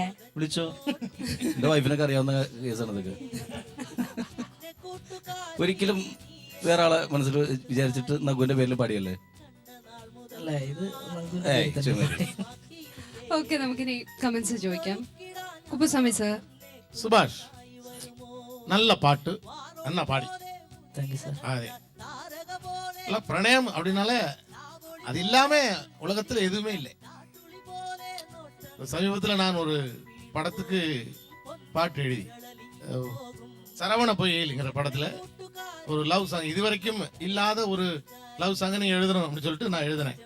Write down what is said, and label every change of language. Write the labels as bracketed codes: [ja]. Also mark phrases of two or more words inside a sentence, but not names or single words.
[ml] വിളിച്ചോ, എന്റെ വൈഫിനൊക്കെ അറിയാവുന്ന കേസാണ് ഇതൊക്കെ. ഒരിക്കലും വേറെ ആളെ മനസ്സിൽ വിചാരിച്ചിട്ട് നഗുവിന്റെ പേരിൽ പാടിയല്ലേ? ഓക്കെ, നമുക്കിനി കമന്റ്സ് ചോദിക്കാം. കുപ്പുസ്വാമി സർ. [ta] சுபாஷ் நல்ல பாட்டு, நல்லா பாடி. அதே பிரணயம் அப்படின்னாலே அது இல்லாம உலகத்துல எதுவுமே இல்லை. சமீபத்தில் நான் ஒரு படத்துக்கு பாட்டு எழுதி, சரவண பொய்யல்ங்கிற படத்துல ஒரு [en] love song, [ta] இதுவரைக்கும் இல்லாத ஒரு [en] love song [ta] நீ எழுதணும் அப்படின்னு சொல்லிட்டு நான் எழுதினேன்.